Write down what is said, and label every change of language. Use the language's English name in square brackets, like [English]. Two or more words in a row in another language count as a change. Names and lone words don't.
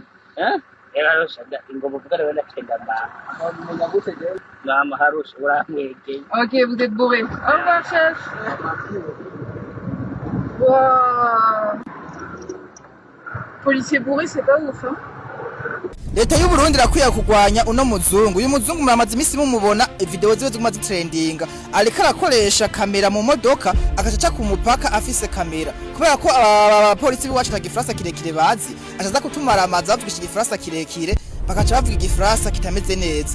[French] Hein? Ok, vous êtes bourré. Au revoir, chef. Wow. Policier bourré, c'est pas ouf, hein? [Rundi] Leta y'u Burundi irakwiye kugwanya uno muzungu. Uyu muzungu muramaze imisi mumubona video ziwe ziguma zitrendinga. Ariko arakoresha kamera mu modoka akacaca ku mupaka afise kamera. Kubera ko abapolisi biwacu tagifaransa kirekire bazi, ashaza kutumara amazi bavugisha igifaransa kirekire, bakaca bavuga igifaransa kitameze neza.